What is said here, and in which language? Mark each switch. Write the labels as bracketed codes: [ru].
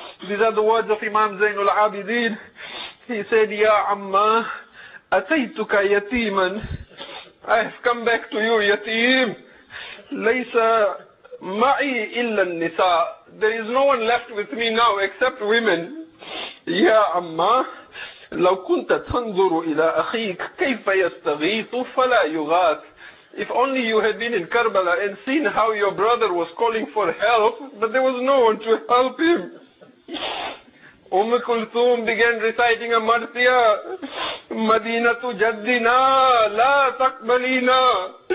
[en] These are the words of Imam Zainul Abidin. He said, [ar] Ya Amma, ataytuka yatiman. [en] I have come back to you, yatim. [ar] Laysa ma'i illa nisa. [en] There is no one left with me now except women. [ar] Ya Amma, لو كنت تنظر إلى أخيك كيف يستغيث فلا يغاث. [en] If only you had been in Karbala and seen how your brother was calling for help, but there was no one to help him. Kulthum began reciting a martiya. [ar] Madinatu jaddina, la taqbalina.